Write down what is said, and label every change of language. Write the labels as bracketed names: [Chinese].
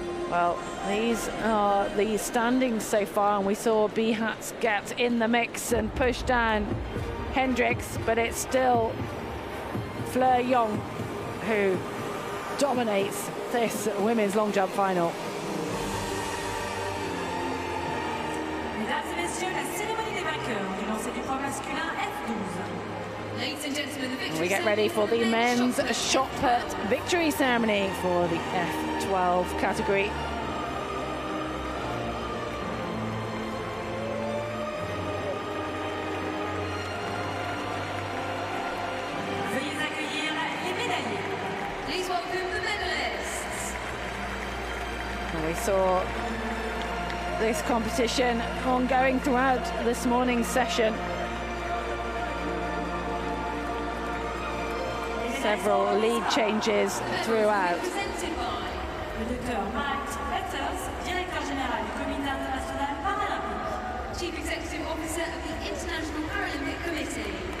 [English] Well, these are the standings so far, and we saw B-Hats get in the mix and push down Hendricks, but it's still Fleur Young who dominates this women's long jump final. [French] Mesdames et messieurs, la cérémonie des vainqueurs du lancer du poids masculin F12. [English] Ladies and gentlemen, the victory We get ready for the men's shot put victory ceremony for the F12 category. [French] Veuillez accueillir les médaillés. [English] Please welcome the medalists. And we saw this competition ongoing throughout this morning's session. Several lead changes throughout. Presented by [French] Le docteur Max Peters, directeur général du Comité international paralympique. [English] Chief Executive Officer of the International Paralympic Committee.